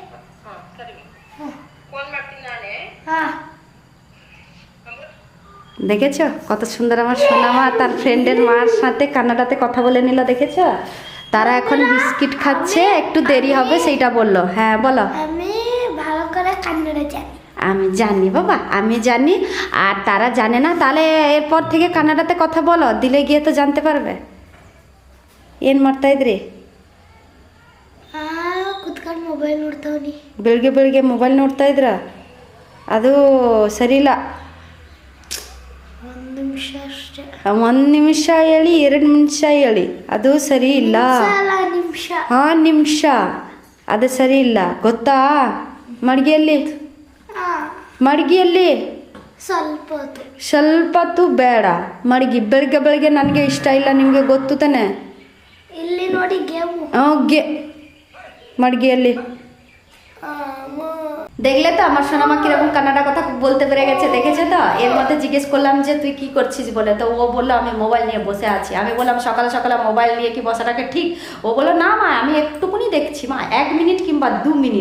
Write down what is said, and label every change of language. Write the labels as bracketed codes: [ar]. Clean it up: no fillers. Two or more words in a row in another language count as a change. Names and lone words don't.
[bn] দেখেছো কত সুন্দর আমার সোনামা তার ফ্রেন্ডের মার সাথে কানাডাতে কথা বলে নিল, দেখেছো? তারা এখন বিস্কিট খাচ্ছে, একটু দেরি হবে সেইটা বললো। হ্যাঁ বলো। আমি ভালো করে কান্নাটা জানি। আমি জানি বাবা, আমি জানি, আর তারা জানে না। তাহলে এরপর থেকে কানাডাতে কথা বলো, দিলে গিয়ে তো জানতে পারবে। [kn] ಏನ್ ಮಾಡ್ತಾ ಇದ್ರಿ? ಕುತ್ಕೊಂಡು ಮೊಬೈಲ್ ನೋಡ್ತಾವನಿ. ಬೆಳಿಗ್ಗೆ ಬೆಳಿಗ್ಗೆ ಮೊಬೈಲ್ ನೋಡ್ತಾ ಇದ್ರ? ಅದು ಸರಿ ಇಲ್ಲ. ಒಂದು ನಿಮಿಷ ಅಷ್ಟೇ. 1 ನಿಮಿಷ ಹೇಳಿ, 2 ನಿಮಿಷ ಹೇಳಿ, ಅದು ಸರಿ ಇಲ್ಲ. ನಿಮಿಷ. ಹಾಂ ನಿಮಿಷ, ಅದು ಸರಿ ಇಲ್ಲ ಗೊತ್ತಾ? ಮಡಗಿಯಲ್ಲಿ ಮಡಗಿಯಲ್ಲಿ ಸ್ವಲ್ಪ ಹೊತ್ತು. ಸ್ವಲ್ಪ ಹೊತ್ತು ಬೇಡ, ಮಡಗಿ ಬೆಳಿಗ್ಗೆ ಬೆಳಿಗ್ಗೆ ನನಗೆ ಇಷ್ಟ ಇಲ್ಲ, ನಿಮಗೆ ಗೊತ್ತು ತಾನೆ? ಮಾಡಿ ಗೇಮು [bn] গে মার গেলে দেখলে তো আমার সোনামা কিরকম কান্নাটা কথা বলতে পেরে গেছে, দেখেছে তো। এর মধ্যে জিজ্ঞেস করলাম যে তুই কি করছিস বলে, তো ও বললো আমি মোবাইল নিয়ে বসে আছি। আমি বললাম সকালে সকালে মোবাইল নিয়ে কি বসাটাকে ঠিক? ও বললো না মা আমি একটুকুনি দেখছি মা, 1 মিনিট কিংবা 2 মিনিট।